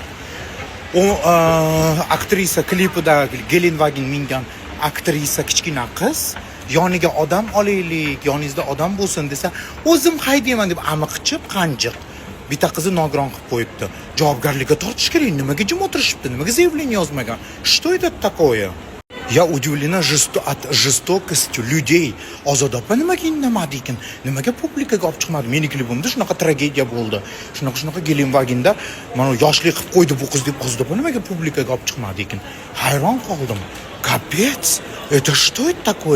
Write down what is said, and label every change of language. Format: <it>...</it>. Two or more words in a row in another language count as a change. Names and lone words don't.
<uz>O aktrisa klipida Gelenwagen mingan aktrisa kichkina qiz yoniga odam olaylik, yoningizda odam bo'lsin desa, o'zim haydayman deb amiqichib qanjiq bitta qizni nogiron qilib qo'yibdi. Javobgarlikka tortish kerak. Nimaga jim o'tirishibdi? Nimaga заявление yozmagan?</uz> <ru>Что это такое? Я удивлена жестокостью людей.</ru> <uz>Ozodopa nimaga indamadi ekan? Nimaga publikaga olib chiqmadi? Meni klipimda shunaqa tragediya bo'ldi. Shunaqa Gelenwagen'da mana yoshlik qilib qo'ydi bu qiz deb Ozodopa nimaga publikaga olib chiqmadi ekan? Hayron qoldim.</uz> <ru>Капец! Это что это такое?</ru>